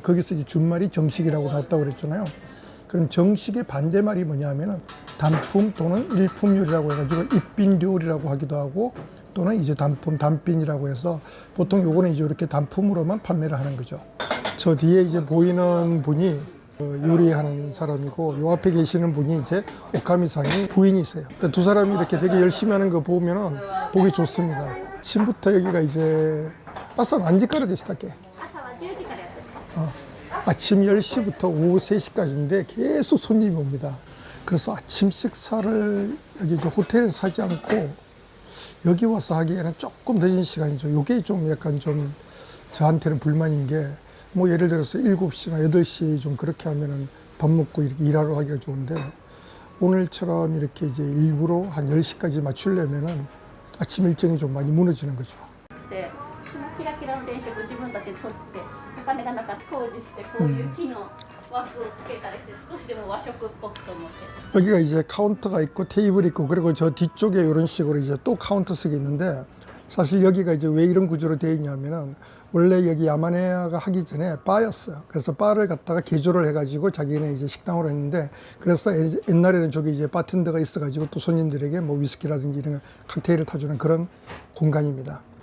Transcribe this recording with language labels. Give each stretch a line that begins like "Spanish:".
Korean: 거기서 이제 준말이 정식이라고 나왔다고 그랬잖아요. 그럼 정식의 반대말이 뭐냐 하면은 단품 또는 일품 요리라고 해가지고 입빈 요리라고 하기도 하고 또는 이제 단품, 단빈이라고 해서 보통 요거는 이제 이렇게 단품으로만 판매를 하는 거죠. 저 뒤에 이제 보이는 분이 요리하는 사람이고 요 앞에 계시는 분이 이제 오카미상의 부인이세요. 두 사람이 이렇게 되게 열심히 하는 거 보면은 보기 좋습니다. 아침부터 여기가 이제
Japanese: 朝何時からでしたっけ? 朝は10時からやってます。
Korean: 아침 10시부터 오후 3시까지인데 계속 손님이 옵니다. 그래서 아침 식사를 여기 이제 호텔에서 하지 않고 여기 와서 하기에는 조금 늦은 시간이죠. 이게 좀 약간 좀 저한테는 불만인 게 뭐 예를 들어서 7시나 8시에 좀 그렇게 하면은 밥 먹고 이렇게 일하러 하기가 좋은데 오늘처럼 이렇게 이제 일부러 한 10시까지 맞추려면은 아침 일정이 좀 많이 무너지는 거죠.
Japanese: 네, そのキラキラの電飾を自分たちで取ってお金がなかった工事してこういう木の枠をつけたりして少しでも和食っぽくと思って
Korean: 여기가 이제 카운터가 있고 테이블이 있고 그리고 저 뒤쪽에 이런 식으로 이제 또 카운터석이 있는데 사실 여기가 이제 왜 이런 구조로 되어 있냐면은 원래 여기 야마네야가 하기 전에 바였어요. 그래서 바를 갖다가 개조를 해가지고 자기네 이제 식당으로 했는데 그래서 옛날에는 저기 이제 바텐더가 있어가지고 또 손님들에게 뭐 위스키라든지 이런 칵테일을 타주는 그런 공간입니다.